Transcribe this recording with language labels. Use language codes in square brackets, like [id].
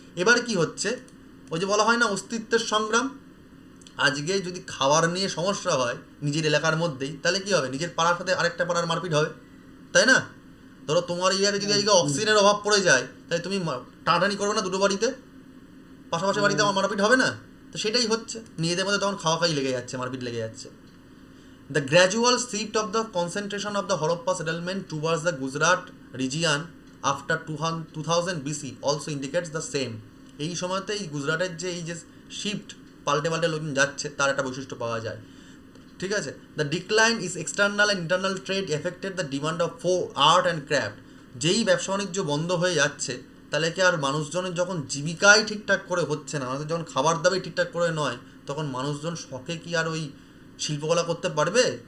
[bn] এবার কি হচ্ছে, ওই যে বলা হয় না অস্তিত্বের সংগ্রাম, আজকে যদি খাবার নিয়ে সমস্যা হয় নিজের এলাকার মধ্যেই, তাহলে কি হবে, নিজের পাড়ার সাথে আরেকটা পাড়ার মারপিট হবে, তাই না? ধরো তোমার এরিয়াতে যদি আজকে অক্সিজেনের অভাব পড়ে যায়, তাই তুমি টানাটানি করবে না দুটো বাড়িতে, পাশাপাশি বাড়িতে আমার মারপিট হবে না? তো সেটাই হচ্ছে, নিজেদের মধ্যে তখন খাওয়াখাই লেগে যাচ্ছে, মারপিট লেগে যাচ্ছে। [en] The gradual shift of the concentration of the Harappa settlement towards the Gujarat region after 2000 BC also indicates the same. [bn] এই সময়তে এই গুজরাটের যে এই যে শিফট পাল্টে পাল্টে লোকজন যাচ্ছে তার একটা বৈশিষ্ট্য পাওয়া যায়, ঠিক আছে। [en] The decline is external and internal trade affected the demand of art and craft. [bn] যেই ব্যবসা বাণিজ্য বন্ধ হয়ে যাচ্ছে তাহলে কি আর মানুষজনের যখন জীবিকাই ঠিকঠাক করে হচ্ছে না, মানুষের যখন খাবার দাবি ঠিকঠাক করে নয়, তখন মানুষজন শখে কি আর ওই শিল্পকলা করতে পারবে?